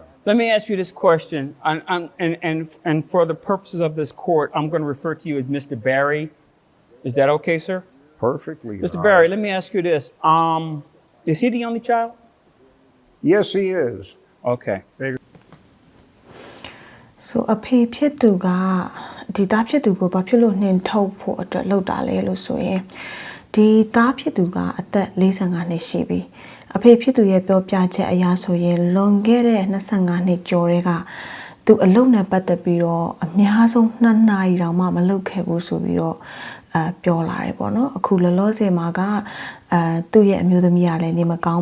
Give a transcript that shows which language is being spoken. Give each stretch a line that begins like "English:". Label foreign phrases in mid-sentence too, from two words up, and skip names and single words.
English: Let me ask you this question, and for the purposes of this court, I'm going to refer to you as Mr. Barry. Is that okay, sir? Perfectly. Mr. Barry, let me ask you this. Is he the only child? Yes, he is. Okay.
Burmese: So အဖေဖြစ်သူကဒီသားဖြစ်သူကိုဘာဖြစ်လို့နှင်ထုတ်ဖို့အတွက်လုပ်တာလဲလို့ဆိုရင်ဒီသားဖြစ်သူကအသက်45နှစ်ရှိပြီအဖေဖြစ်သူရဲ့ပြောပြချက်အရဆိုရင်လွန်ခဲ့တဲ့25နှစ်ကျော်တဲ့ကသူ အလုပ်နဲ့ပတ်သက်ပြီးတော့အများဆုံး2နာရီတောင်မှမလုပ်ခဲ့ဘူးဆိုပြီးတော့ပြောလာတယ်ပေါ့နော်အခုလောလောဆယ်မှာကသူ့ရဲ့အမျိုးသမီးကလည်းနေမကောင်း